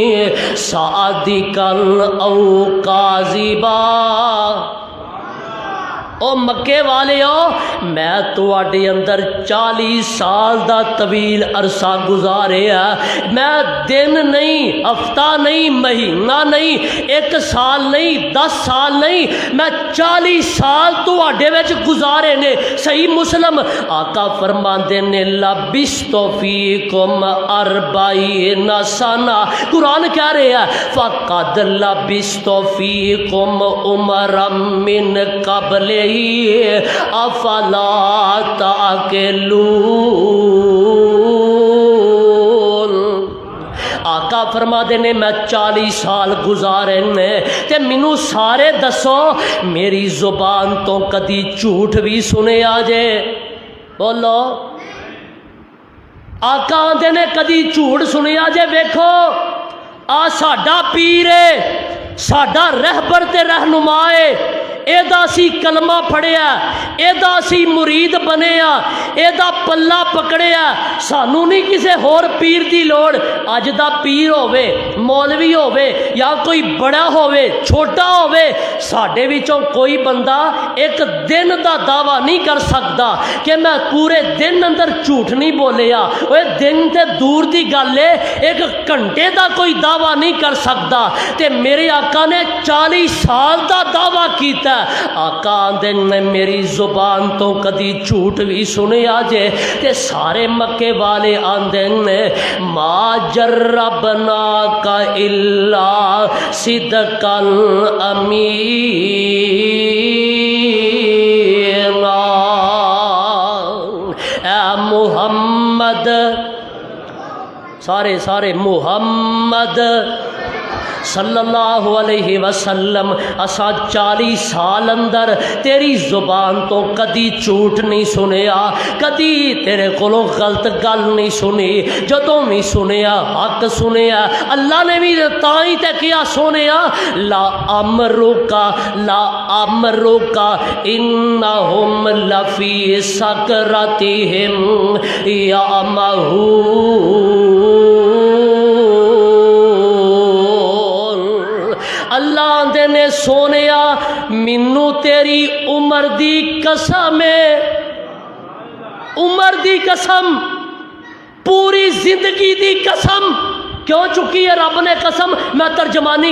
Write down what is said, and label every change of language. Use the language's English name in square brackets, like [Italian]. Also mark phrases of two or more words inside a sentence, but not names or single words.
[Punjabi] صادقا او کاذبا او مکے والے ہو میں تواڈے اندر 40 سال دا طویل عرصہ گزاریا میں دن نہیں ہفتہ نہیں مہینہ نہیں 1 سال نہیں 10 سال نہیں میں 40 سال تواڈے وچ گزارے نے صحیح مسلم آقا فرماندے نے [Arabic] لبثت فیکم 40 سنہ [Punjabi] قرآن کہہ رہے ہیں [Arabic] فقد لبثت فیکم عمرا من قبل افلا تاکلون [Punjabi] آقا فرما دے نے میں 40 سال گزارے نے تے مینوں سارے دسو میری زبان تو کدی جھوٹ بھی سنے آجے بولو آقا آندے نے کدی جھوٹ سنے آجے ویکھو آ ساڈا پیر ہے ساڈا رہبر تے رہنما ہے ایدا سی کلمہ پڑھیا ایدا سی مرید بنیا ایدا پلہ پکڑیا سانو نہیں کسے ہور پیر دی لوڑ اج دا پیر ہووے مولوی ہووے یا کوئی بڑا ہووے چھوٹا ہووے ساڈے وچوں کوئی بندہ ایک دن دا دعویٰ نہیں کر سکدا کہ میں پورے دن اندر جھوٹ نہیں بولیا اوے دن تے دور دی گل ہے 1 گھنٹے دا کوئی دعویٰ نہیں کر سکدا تے میرے آقا نے 40 سال دا دعویٰ کیتا آقا آندے نے میری زبان تو کدی جھوٹ بھی سنے آجے تے سارے مکے والے آندے نے [Arabic] ما جربنا کا الا صدقا امینا [Punjabi] اے محمد سارے محمد [Arabic] صلی اللہ علیہ وسلم [Punjabi] اسا 40 سال اندر تیری زبان تو کدی جھوٹ نہیں سنیا کدی تیرے کولوں غلط گل نہیں سنی جدوں بھی سنیا حق سنیا اللہ نے بھی تائیں تے کیا سنیا [Arabic] لا امرکا انہم لفی سکرتہم یعمہون [Punjabi] اللہ آندے نے سونیا منو تیری عمر دی قسم ہے عمر دی قسم پوری زندگی دی قسم کیوں چکی ہے رب نے قسم میں ترجمانی